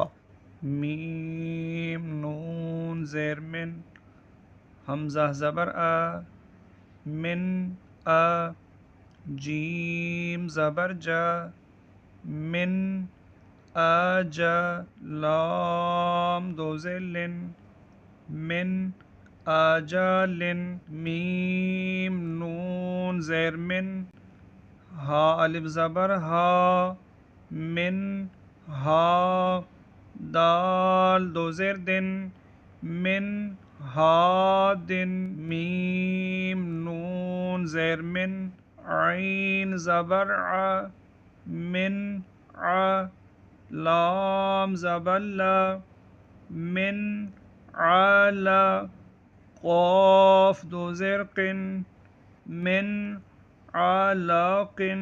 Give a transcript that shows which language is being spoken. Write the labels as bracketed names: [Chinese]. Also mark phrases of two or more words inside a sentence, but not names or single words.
[Urdu] میم نون زیر من، حمزہ زبر آ، من آ، جیم زبر جا، من آ جا، لام دو زیر لن، من آ جا لن، میم نون زیر من، ہا الف زبر ہا، من ہا، دال دو زیر دن، من ہا دن، میم نون زیر من، عین زبر ع، من لام زبر لا من علا قاف دو زیر قن من علاق